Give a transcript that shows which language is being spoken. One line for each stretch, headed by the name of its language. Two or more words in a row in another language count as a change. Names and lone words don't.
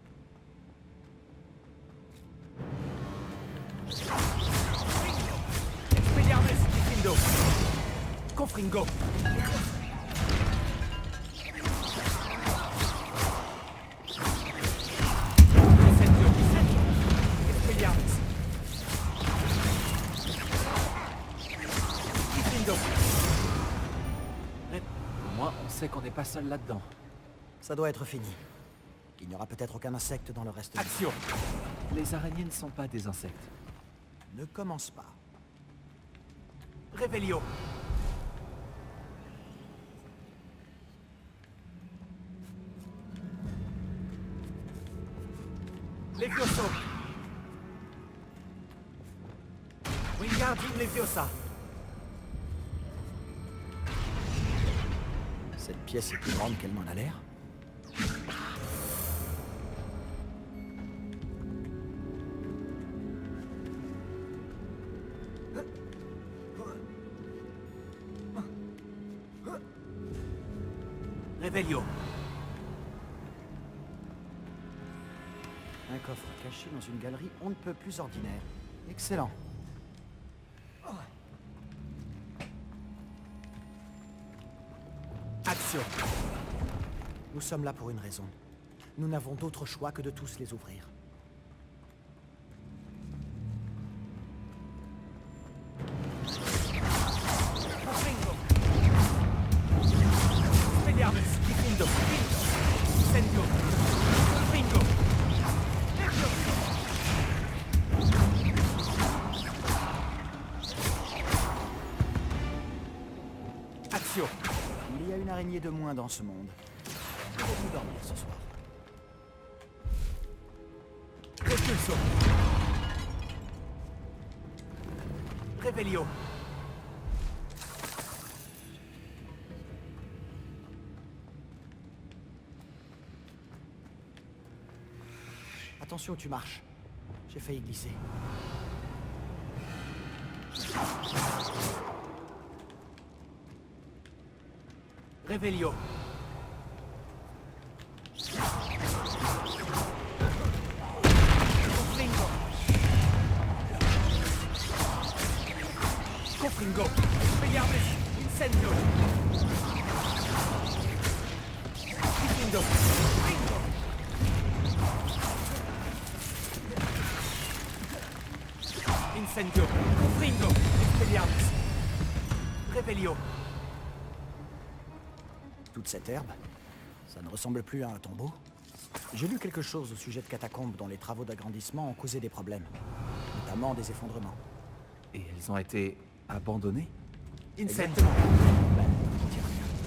French: Expelliarmus Diffindo Confringo Expelliarmus Diffindo. Au moins, on sait qu'on n'est pas seul là-dedans. Ça doit être fini. Il n'y aura peut-être aucun insecte dans le reste Action! Les araignées ne sont pas des insectes. Ne commence pas. Revelio. Levioso. Wingardium Leviosa. Cette pièce est plus grande qu'elle n'en a l'air. Revelio. Un coffre caché dans une galerie on ne peut plus ordinaire. Excellent. Action. Nous sommes là pour une raison. Nous n'avons d'autre choix que de tous les ouvrir. Confringo. Expelliarmus Diffindo. Incendio. Confringo. Action. Il y a une araignée de moins dans ce monde. Pouvons-nous dormir ce soir? Repulso. Revelio. Attention où tu marches. J'ai failli glisser. Revelio. Confringo. Confringo. Expelliarmus Incendio. Diffindo. Confringo. Incendio. Confringo. Expelliarmus. Revelio. Toute cette herbe, ça ne ressemble plus à un tombeau. J'ai lu quelque chose au sujet de catacombes dont les travaux d'agrandissement ont causé des problèmes, notamment des effondrements. Et elles ont été abandonnées? Exactement. Ben, on dit rien.